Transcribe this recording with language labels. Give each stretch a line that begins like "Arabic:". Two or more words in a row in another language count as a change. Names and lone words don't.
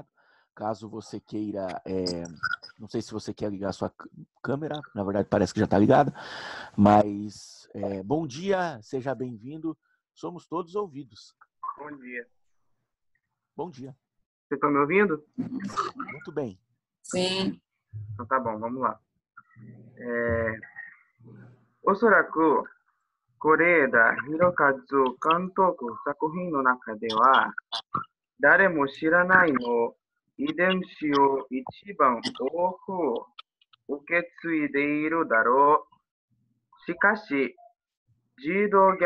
Portuguese: Caso você queira, não sei se você quer ligar a sua câmera, na verdade parece que já está ligada, mas bom dia, seja bem-vindo, somos todos ouvidos. Bom dia. Bom dia. Vocês estão me ouvindo? Muito bem. Sim. Então tá bom, vamos lá.
Japanese: おそらく、是枝裕和監督作品の中では、誰も知らないの遺伝子を一番多く受け継いでいるだろう。しかし、児童虐